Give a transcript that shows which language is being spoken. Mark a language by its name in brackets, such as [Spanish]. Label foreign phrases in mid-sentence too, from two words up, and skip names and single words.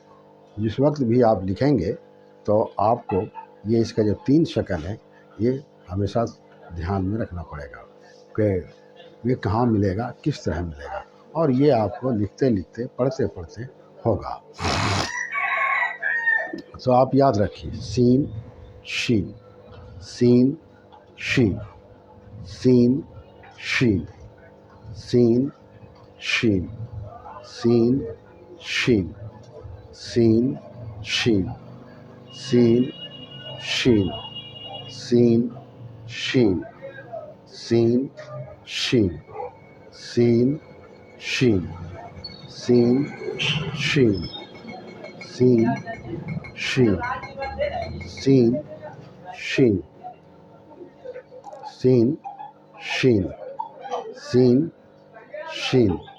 [Urdu] جس وقت بھی آپ لکھیں گے تو آپ کو یہ اس کا جو 3 شکل ہے یہ ہمیشہ دھیان میں رکھنا پڑے گا کہ یہ کہاں ملے گا، کس طرح ملے گا، اور یہ آپ کو لکھتے لکھتے پڑھتے پڑھتے ہوگا۔ تو آپ یاد رکھیے، سین، شین، سین، شین، سین، شین، سین، شین، سین، شین، سین، شین، سین، شین، سین، شین، سین، شین، سین، شین، سین، شین، سین، شین، سین، شین، سین، شین، سین، شین،